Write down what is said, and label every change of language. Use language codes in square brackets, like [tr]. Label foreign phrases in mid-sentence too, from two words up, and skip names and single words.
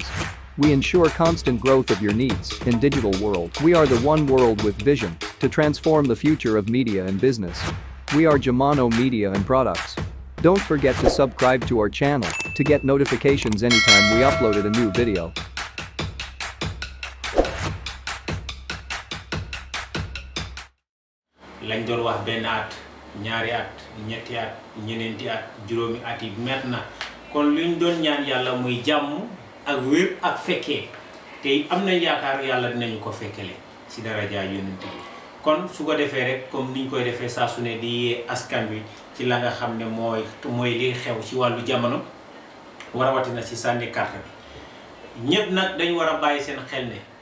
[en] We ensure constant growth of your needs in digital world. We are the one world with vision to transform the future of media and business. We are Jamono Media and Products. Don't forget to subscribe to our channel to get notifications anytime we uploaded a new video. [wo] lañ doon wax benn at ñaari at ñetti at ñeneenti at juróomi at yi met na kon luñ doon ñaan yàlla muy jàmm ak wér ak fekkee te am na yaakaar yàlla dinañu ko fekkele ci daraja yonent bi kon su ko defee rek comme niñ koy defee saa su ne di askan wi ci la nga xam ne mooy li xew ci wàllu jamono warawatina ci sànni carte bi ñëpp nag dañ war a bàyyi seen xel ne